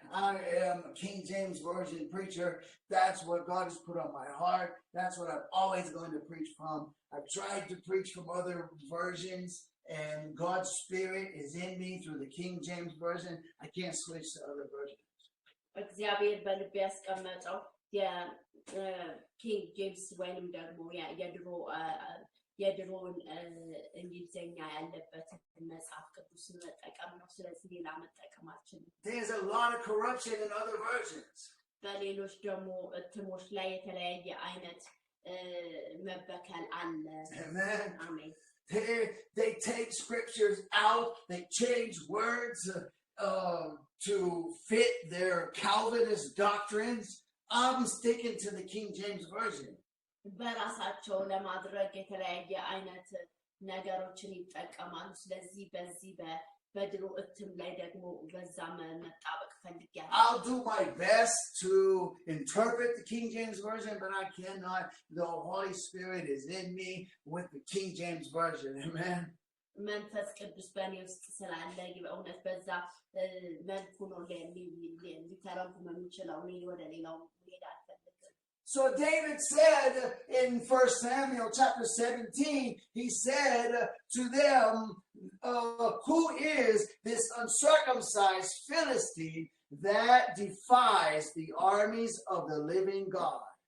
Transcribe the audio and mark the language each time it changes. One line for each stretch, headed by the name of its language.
English: I am a King James Version preacher. That's what God has put on my heart. That's what I'm always going to preach from. I've tried to preach from other versions, and God's Spirit is in me through the King James Version. I can't switch to other versions.
Amharic: እግዚአብሔር በልቤ ያስቀመጠው የኪንግ ጄምስ ወይንም ደግሞ የድሮውን እንግሊዝኛ ያለበትን መጽሐፍ ቅዱስን መጠቀም ነው ስለዚህ ሌላ መጠቀም አልችልም
English: There's a lot of corruption in other versions.
Amharic: በሌሎች ደግሞ እትሞች ላይ የተለያየ አይነት መበከል አለ
English: Amen.
Amharic: አሜን
English: They take scriptures out, they change words to fit their Calvinist doctrines. I'm sticking to the King James Version.
Amharic: በራሳቸው ለማድረግ የተለያየ አይነት ነገሮችን ይጠቀማሉ ስለዚህ በዚህ በድሮ እትም ላይ ደግሞ በዛ መጣበቅ ፈልጊያለሁ
English: I'll do my best to interpret the King James Version, but I cannot. The Holy Spirit is in me with the King James Version. Amen.
Amharic: መንፈስ ቅዱስ በእኔ ውስጥ ስላለ በእውነት በዛ መልኩ ነው ሊተረጉም የሚችለው እኔ ወደ ሌላው ሄድ አልፈልግም
English: So David said in 1 Samuel chapter 17, he said to them, who is this uncircumcised Philistine that defies the armies of the living God?